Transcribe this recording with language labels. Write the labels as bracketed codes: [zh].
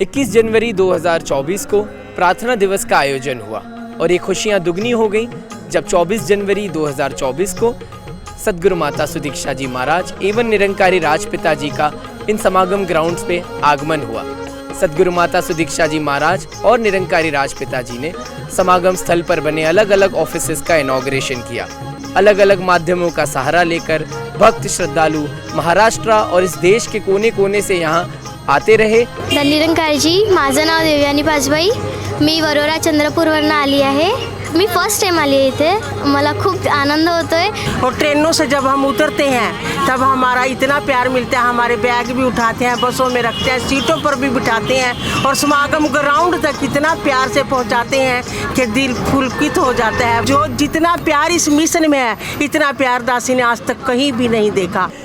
[hi] 21 जनवरी 2024 को प्रार्थना दिवस का आयोजन हुआ और ये खुशियां दुगनी हो गई जब 24 जनवरी 2024 को सद्गुरु माता सुदीक्षा जी महाराज एवं निरंकारी राजपिता जी का इन समागम ग्राउंड्स पे आगमन हुआ। सद्गुरु माता सुदीक्षा जी महाराज और निरंकारी राजपिता जी ने समागम स्थल पर बने अलग अलग ऑफिसेस का इनॉग्रेशन किया। अलग अलग माध्यमों का सहारा लेकर भक्त श्रद्धालु महाराष्ट्र और इस देश के कोने कोने से यहाँ आते रहे। [mr] निरंकारजी, माझं नाव देवयानी पाजबाई, मी वरोरा चंद्रपूरवरून आली आहे। मी फर्स्ट टाइम आली है इथे, मला खूप आनंद होतोय। [hi] और ट्रेनों से जब हम उतरते हैं तब हमारा इतना प्यार मिलता है, हमारे बैग भी उठाते हैं, बसों में रखते हैं, सीटों पर भी बिठाते हैं और समागम ग्राउंड तक इतना प्यार से पहुंचाते हैं कि दिल पुलकित हो जाता है। जो जितना प्यार इस मिशन में है इतना प्यार दासी ने आज तक कहीं भी नहीं देखा।